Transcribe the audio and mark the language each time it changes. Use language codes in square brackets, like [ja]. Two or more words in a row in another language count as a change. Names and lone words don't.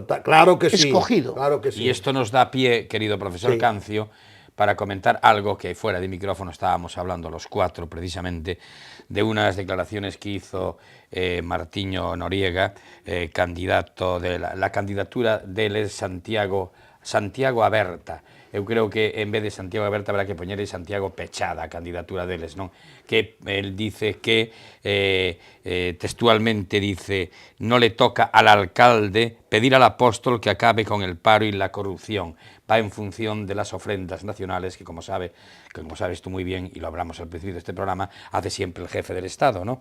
[es] claro que escogido. Sí, claro que sí. Y esto nos da pie, querido profesor Cancio, para comentar algo que fuera de micrófono estábamos hablando los cuatro, precisamente, de unas declaraciones que hizo Martiño Noriega, candidato de la candidatura de Santiago Aberta. [gl] Eu creo que en vez de Santiago Aberta habrá que poñer Santiago Pechada, a candidatura deles, non? [es] Que él dice que, textualmente dice, no le toca al alcalde pedir al apóstol que acabe con el paro y la corrupción. Va en función de las ofrendas nacionales que, como sabes tú muy bien, y lo hablamos al principio de este programa, hace siempre el jefe del Estado, ¿no?